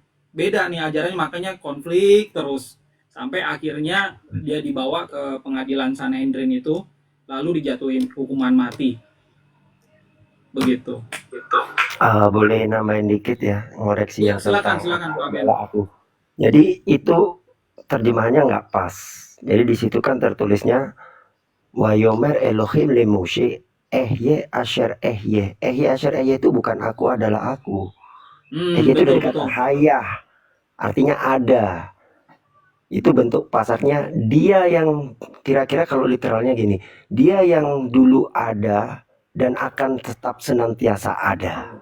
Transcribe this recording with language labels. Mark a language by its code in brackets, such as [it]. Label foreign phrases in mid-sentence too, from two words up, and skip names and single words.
[id] Beda nih ajarannya, makanya konflik terus. Sampai akhirnya dia dibawa ke pengadilan Sanhedrin itu, lalu dijatuhin hukuman mati. Begitu. Boleh nambahin dikit ya, ngoreksi yang Silakan tentang Pak Ben. adalah aku. Jadi itu terjemahannya nggak pas. Jadi di situ kan tertulisnya [he] ויאמר אלהים אל משה אהיה אשר אהיה. אהיה אשר אהיה [id] itu bukan aku adalah aku. Ehye itu dari kata hayah, artinya ada. Itu bentuk pasarnya dia yang kira-kira kalau literalnya gini, dia yang dulu ada dan akan tetap senantiasa ada.